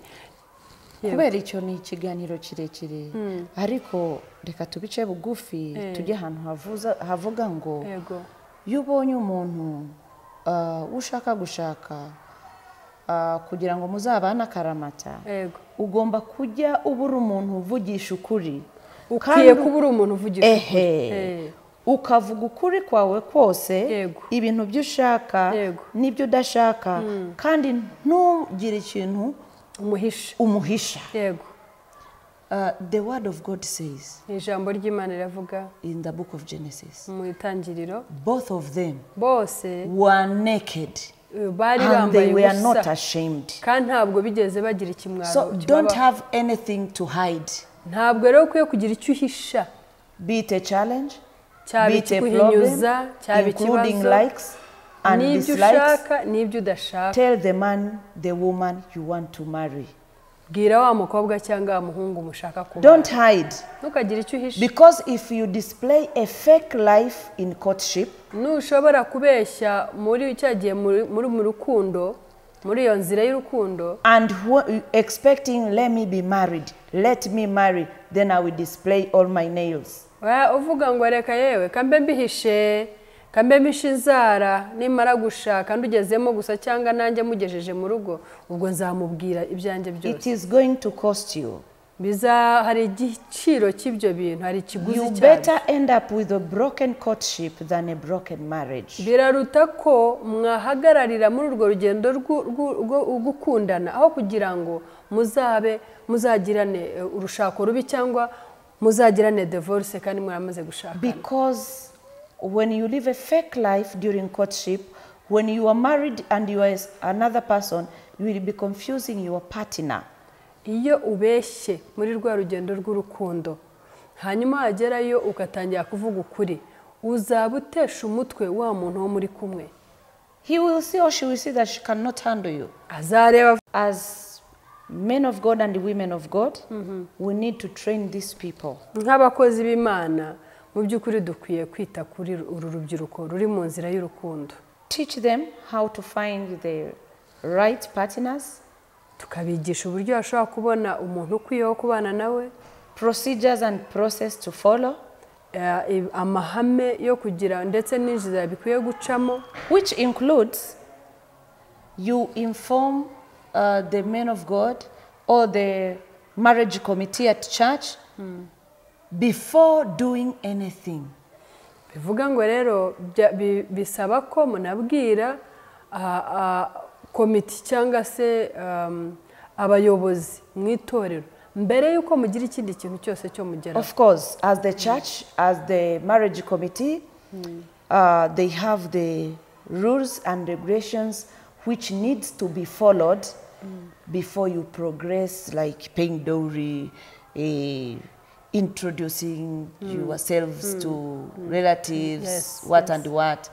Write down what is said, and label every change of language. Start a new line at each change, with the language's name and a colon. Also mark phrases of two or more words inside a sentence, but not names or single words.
Kinyarwanda: Kubera icyo ni ikiganiro kirekire, ariko reka tubice bugufi tujye ahantu havuga ngo iyo ubonye umuntu ushaka gushaka kugira ngo muzabane akaramata, ugomba kujya ubura umuntu uvugisha ukuri. Ukwiye kubura umuntu uvugisha ukuri, ukavuga ukuri kwawe kose, ibintu byo ushaka n'ibyo udashaka, kandi ntugire ikintu umuhisha.
English: The word of God says,
Kinyarwanda: ijambo ry'Imana riravuga
English: in the book of Genesis,
Kinyarwanda: mu itangiriro,
English: both of them
Kinyarwanda: bose
English: were naked
Kinyarwanda: bari
English: and they
Kinyarwanda: bambaye
English: were not
Kinyarwanda: ubusa,
English: ashamed.
Kinyarwanda: kandi ntabwo bigeze bagira ikimwaro.
English: So don't have anything to hide.
Kinyarwanda: Ntabwo rero ukwiye kugira icyo uhisha,
English: Be it a challenge,
Kinyarwanda: cyaba
English: be it a
Kinyarwanda: ikikuhinyuza,
English: problem,
Kinyarwanda: cyaba
English: including
Kinyarwanda: ikibazo,
English: likes and
Kinyarwanda: n'ibyo
English: dislikes.
Kinyarwanda: ushaka n'ibyo udashaka.
English: Tell the man, the woman you want to marry.
Kinyarwanda: Bwira wa mukobwa cyangwa wa muhungu mushaka kubana.
English: Don't hide.
Kinyarwanda: Ntukagira icyo uhisha.
English: Because if you display a fake life in courtship,
Kinyarwanda: nushobora kubeshya muri cyagiye muri mu rukundo, muri iyo nzira y'urukundo,
English: and expecting let me be married, let me marry, then I will display all my nails.
Kinyarwanda: Uvuga ngo reka yewe kambe mbihishe, kambe mpishe inzara, nimara gushaka ndugezemo gusa cyangwa nanjye mugejeje mu rugo, ubwo nzamubwira ibyanjye byose.
English: It is going to cost you.
Kinyarwanda: Hari igiciro cy'ibyo bintu, hari ikiguzi cyabyo.
English: You better end up with a broken courtship than a broken marriage.
Kinyarwanda: Biraruta ko mwahagararira muri urwo rugendo rwo gukundana, aho kugira ngo muzagirane urushako rubi cyangwa muzagirane divorce kandi muramaze gushakana.
English: Because when you live a fake life during courtship, when you are married and you are another person, you will be confusing your partner.
Kinyarwanda: Iyo ubeshye muri rwa rugendo rw'urukundo, hanyuma hagerayo ugatangira kuvuga ukuri, uzabutesha umutwe wa muntu wo muri kumwe.
English: He will see or she will see that she cannot handle you.
Kinyarwanda: Azareba.
English: As men of God and women of God, we need to train these people.
Kinyarwanda: Nk'abakozi b'Imana, mu by'ukuri dukwiye kwita kuri uru rubyiruko ruri mu nzira y'urukundo.
English: Teach them how to find the right partners.
Kinyarwanda: Tukabigisha uburyo bashobora kubona umuntu ukwiye wo kubana nawe.
English: Procedures and process to follow.
Kinyarwanda: Amahame yo kugira ndetse n'inzira bikwiye gucamo.
English: Which includes you inform the men of God or the marriage committee at church before doing anything.
Kinyarwanda: Bivuga ngo rero bisaba ko munabwira komite cyangwa se abayobozi mu itorero mbere yuko mugira ikindi kintu cyose cyo mugera.
English: Of course, as the church, as the marriage committee, they have the rules and regulations which needs to be followed before you progress, like paying dowry, introducing yourselves to relatives, what and what.